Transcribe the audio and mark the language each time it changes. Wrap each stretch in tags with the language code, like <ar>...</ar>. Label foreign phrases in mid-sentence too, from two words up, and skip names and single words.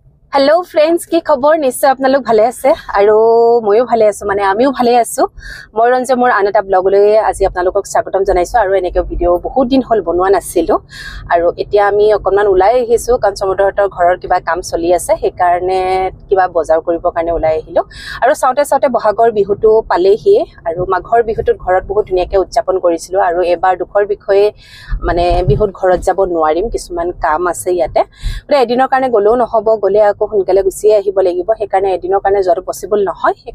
<en>Hello friends</en> <as>কি খবৰ নিশ্চয় আপোনালোক ভালে আছে আৰু ময়ো ভালে আছো মানে আমিও ভালে আছো মোৰ ৰঞ্জে মোৰ আন এটা ব্লগলৈ আজি আপোনালোকক স্বাগতম জনাইছো আৰু এনেকে ভিডিও বহুত দিন হল বনোৱা নাছিলো আৰু এতিয়া আমি অকনমান উলাই আহিছো কাৰণ সমুদ্ৰহতৰ ঘৰৰ কিবা কাম চলি আছে সেই কাৰণে কিবা বজাৰ কৰিব কাৰণে উলাই আহিলো আৰু সাউতে সাউতে বহাগৰ বিহুটো পালেহি আৰু মাঘৰ বিহুটোত ঘৰত বহুত ধুনিয়াকে উদযাপন কৰিছিলো আৰু এবাৰ দুখৰ বিষয়ে মানে বিহুত ঘৰত যাব নোৱাৰিম কিছুমান কাম আছে ইয়াতে মানে এদিনৰ কাৰণে গলো নহব গলে সোনকালে গুছি আহিব লাগিব সেই কাৰণে এদিনৰ কাৰণে যোৱাটো পসিবল নহয় সেই</as>